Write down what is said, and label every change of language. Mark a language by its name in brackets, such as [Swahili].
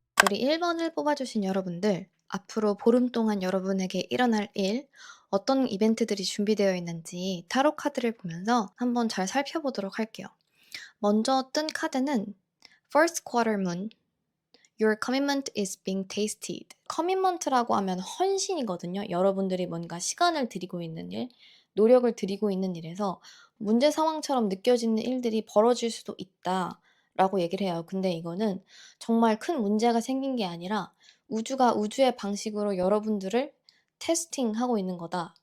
[Korean] 1번을 뽑아주신 여러분들, 앞으로 보름 동안 여러분에게 일어날 일, 어떤 이벤트들이 준비되어 있는지 타로 카드를 보면서 한번 잘 살펴보도록 할게요. [English] 먼저 뜬 카드는 First Quarter Moon, Your commitment is being tasted. [Korean] 커밋먼트라고 하면 헌신이거든요. 여러분들이 뭔가 시간을 들이고 있는 일, 노력을 들이고 있는 일에서 문제 상황처럼 느껴지는 일들이 벌어질 수도 있다라고 얘기를 해요. 근데 이거는 정말 큰 문제가 생긴 게 아니라 우주가 우주의 방식으로 여러분들을 테스팅하고 있는 거다.